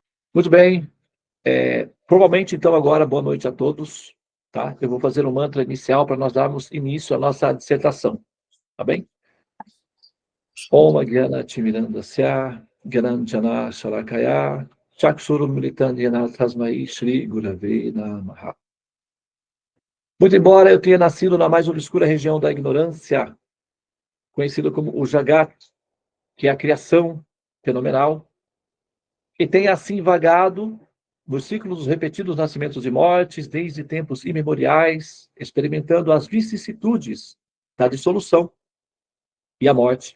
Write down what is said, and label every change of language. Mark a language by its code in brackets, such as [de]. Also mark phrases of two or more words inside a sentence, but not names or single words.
[pt] Muito bem. Formalmente, então, agora, boa noite a todos. Tá? Eu vou fazer um mantra inicial para nós darmos início à nossa dissertação. Tá bem? [sa] ॐ ज्ञान तिमिरान्धस्य ज्ञानाञ्जन शलाकया चक्षुरु मिलितन्ध्यान तस्मै श्री गुरवे नमः. [pt] Muito embora eu tenha nascido na mais obscura região da ignorância, conhecido como o Jagat, que é a criação fenomenal, e tenha assim vagado nos ciclos dos repetidos nascimentos e mortes, desde tempos imemoriais, experimentando as vicissitudes da dissolução e a morte.